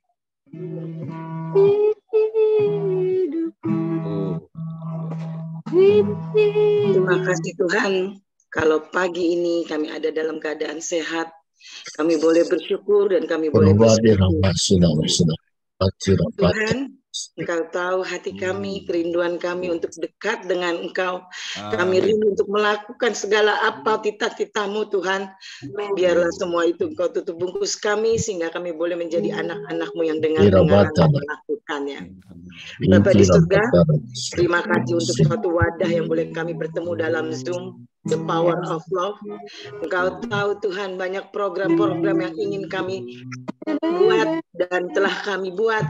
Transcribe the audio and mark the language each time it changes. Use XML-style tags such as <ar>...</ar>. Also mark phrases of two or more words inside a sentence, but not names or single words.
<id>Terima kasih Tuhan, kalau pagi ini kami ada dalam keadaan sehat, kami boleh bersyukur dan kami boleh bersyukur. Tuhan, Engkau tahu hati kami, kerinduan kami untuk dekat dengan Engkau. Kami rindu untuk melakukan segala apa titah-titah-Mu Tuhan. Biarlah semua itu Engkau tutup bungkus kami, sehingga kami boleh menjadi anak-anak-Mu yang dengar-dengar dan melakukannya. Bapa di surga, terima kasih untuk suatu wadah yang boleh kami bertemu dalam Zoom, The Power of Love. Engkau tahu Tuhan, banyak program-program yang ingin kami buat dan telah kami buat.</id>